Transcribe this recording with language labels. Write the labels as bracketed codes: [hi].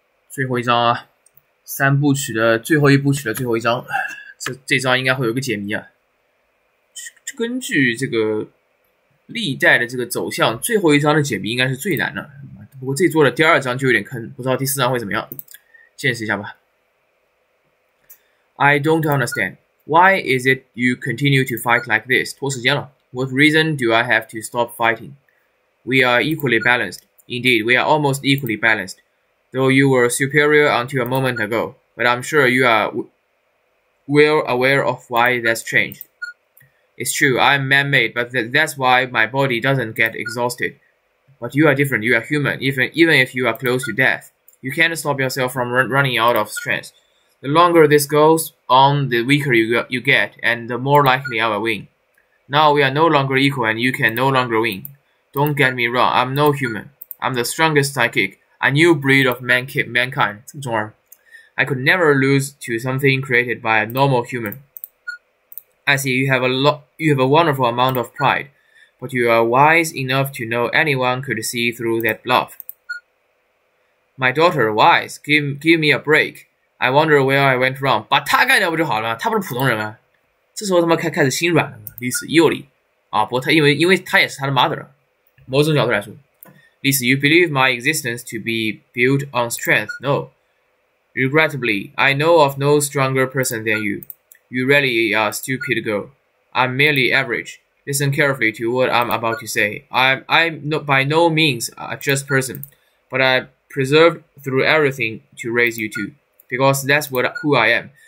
[zh] 最后一章啊，三部曲的最后一部曲的最后一章，这章应该会有一个解谜啊。根据这个历代的这个走向，最后一章的解谜应该是最难的。不过这座的第二章就有点坑，不知道第四章会怎么样，见识一下吧。 [en] I don't understand. Why is it you continue to fight like this? [zh] 拖时间了。 [en] What reason do I have to stop fighting? We are equally balanced. Indeed, we are almost equally balanced. Though you were superior until a moment ago, but I'm sure you are well aware of why that's changed. It's true, I'm man-made, but that's why my body doesn't get exhausted. But you are different, you are human, even if you are close to death. You can't stop yourself from running out of strength. The longer this goes on, the weaker you get, and the more likely I will win. Now we are no longer equal and you can no longer win. Don't get me wrong, I'm no human. I'm the strongest psychic, a new breed of mankind. [zh] 这么中二。 [en] I could never lose to something created by a normal human. I see you have a wonderful amount of pride, but you are wise enough to know anyone could see through that bluff. My daughter, wise, give me a break. I wonder where I went wrong. [zh] 把他干掉不就好了？他不是普通人啊。这时候他妈开始心软了嘛。历史有理啊，不过他因为他也是他的 mother。某种角度来说 [en] ，Lisa, you believe my existence to be built on strength? No. Regrettably, I know of no stronger person than you. You really are a stupid girl. I'm merely average. Listen carefully to what I'm about to say. I'm by no means a just person, but I preserved through everything to raise you two, because that's who I am.